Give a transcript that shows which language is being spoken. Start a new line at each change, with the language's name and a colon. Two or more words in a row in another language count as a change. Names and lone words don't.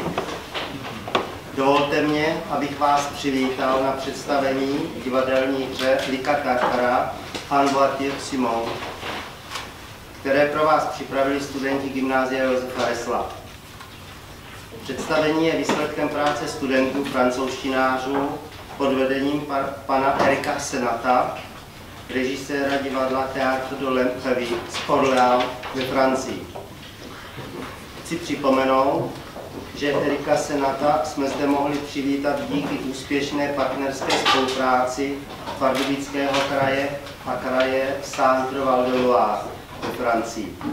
Czech: Dovolte mě, abych vás přivítal na představení divadelní hře Lika Tartara En voiture Simon, které pro vás připravili studenti gymnázia Josefa Resla. Představení je výsledkem práce studentů francouzštinářů pod vedením pana Erika Senata, režiséra divadla Théâtre de l'Imprévu z Orléans ve Francii. Chci připomenout, že Erika Senata jsme zde mohli přivítat díky úspěšné partnerské spolupráci Pardubického kraje a kraje Centre-Val de Loire ve Francii.